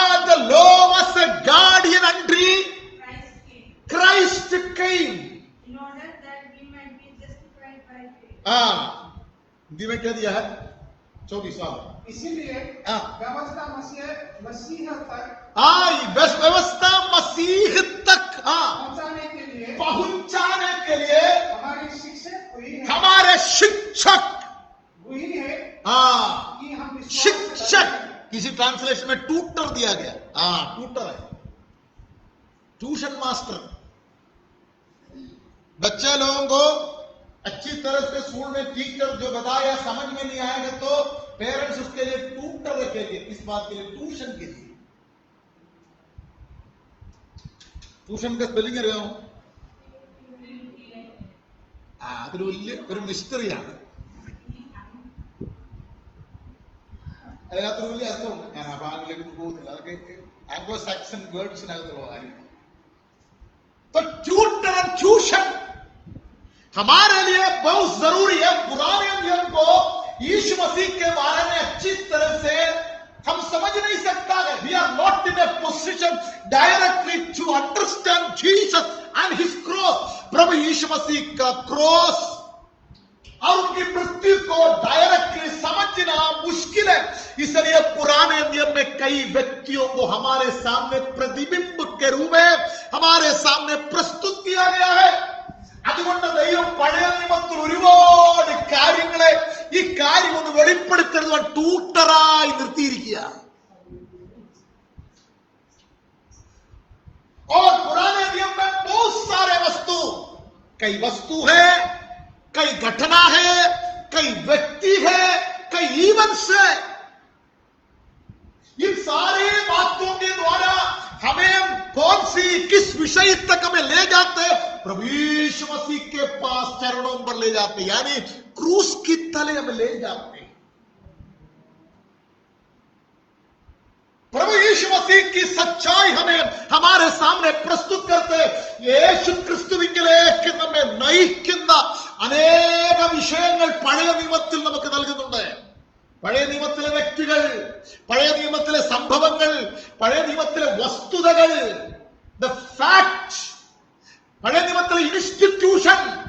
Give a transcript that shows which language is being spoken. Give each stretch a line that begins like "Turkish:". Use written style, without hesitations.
English: The law was a guardian until Christ came. In order that we might be justified by faith.
Hindi: Hindi में क्या दिया है? 24वां. इसीलिए व्यवस्था मसीह तक व्यवस्था मसीह तक पहुंचाने के लिए हमारे शिक्षक हुई है कि हम शिक्षक, किसी ट्रांसलेशन में ट्यूटर दिया गया. ट्यूटर है, ट्यूशन मास्टर. बच्चे लोगों को अच्छी तरह से स्कूल में टीचर जो बताया समझ में नहीं आएगा तो पेरेंट्स उसके लिए ट्यूटर रखेंगे. इस बात के लिए ट्यूशन के लिए. ट्यूशन का स्पेलिंग
Malayalam: അറിയാമോ? അതൊരു വലിയ ഒരു മിസ്റ്ററിയാണ്. അതിനകത്തൊരു വലിയ അർത്ഥമുണ്ട്. ഞാൻ ആ ഭാഗങ്ങളിലേക്ക് പോകുന്നില്ല, അതൊക്കെ ആംഗ്ലോ സാക്സൺ വേർഡ്സിനകത്തുള്ള കാര്യമാണ്.
Hindi: ट्यूटर और ट्यूशन हमारे लिए बहुत जरूरी है. पुराने नियम को यीशु मसीह के बारे में अच्छी तरह से हम समझ नहीं सकता है.
English: We are not in a position directly to understand Jesus and his cross.
Hindi: प्रभु यीशु मसीह का क्रॉस, और उनकी मृत्यु को डायरेक्टली समझना मुश्किल है। इसलिए पुराने नियम में कई व्यक्तियों को हमारे सामने प्रतिबिंब के रूप में हमारे सामने प्रस्तुत किया गया है।
Malayalam: അതുകൊണ്ട് ദൈവം പഴയ നിയമത്തിൽ ഒരുപാട് കാര്യങ്ങളെ ഈ കാര്യം ഒന്ന് വെളിപ്പെടുത്തുന്നത് ട്യൂട്ടറായി നിർത്തിയിരിക്കുക।
Hindi: और पुराने नियम में बहुत सारे वस्तु, कई वस्तु है, कई घटना है, कई व्यक्ति है, कई इवेंट्स है। इन सारे बातों के द्वारा हमें कौन सी किस विषय तक हमें ले जाते हैं? प्रभु यीशु मसीह के पास चरणों पर ले जाते, यानी क्रूस की तले हमें ले जाते। प्रभु यीशु मसीह की सच्चाई हमें हमारे सामने प्रस्तुत करते।
Malayalam: യേശു ക്രിസ്തുവിലേക്ക് നമ്മെ നയിക്കുന്ന അനേക വിഷയങ്ങൾ പഴയ നിയമത്തിൽ നമുക്ക് നൽകുന്നുണ്ട്। പഴയ നിയമത്തിലെ വ്യക്തികൾ, പഴയ നിയമത്തിലെ സംഭവങ്ങൾ, പഴയ നിയമത്തിലെ വസ്തുതകൾ, ദ ഫാക്ട്, പഴയ നിയമത്തിലെ ഇൻസ്റ്റിറ്റ്യൂഷൻ.